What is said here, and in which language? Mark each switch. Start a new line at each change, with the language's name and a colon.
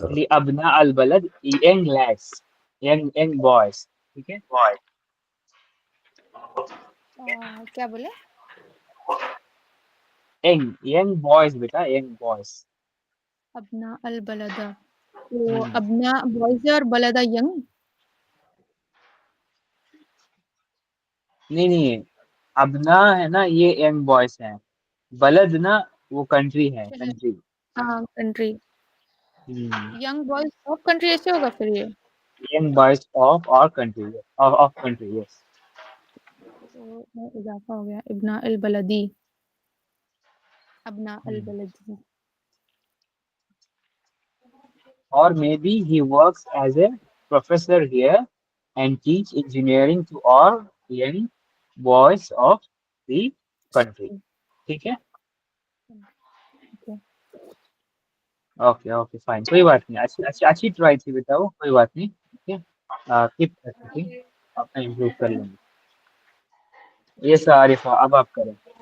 Arabic: ابنا البلد,
English: young lads, young boys.
Urdu: ٹھیک ہے, کیا بولے؟
English: young boys بیٹا, young boys.
Arabic: ابنا البلد.
Urdu: تو ابنا بوائز اور بلدہ ینگ. نہیں ابنا ہے نا یہ ینگ بوائز ہیں, بلد نا وہ کنٹری ہے, کنٹری. ہاں country. Young boys of country ایسے ہوگا پھر یہ.
English: young boys of our country, of country, yes.
Urdu: تو اضافہ ہو گیا ابنا البلدی، ابنا البلدی.
English: Or maybe he works as a professor here and teach engineering to all young boys of the country.
Urdu: ٹھیک ہے. اوکے اوکے فائن، کوئی بات نہیں، اچھی ٹرائی تھی، بتاؤ کوئی بات نہیں. ٹھیک ہے، کیپ پریکٹسنگ، اپنا امپروو کر لیں گے. یس عارفہ، اب آپ کریں.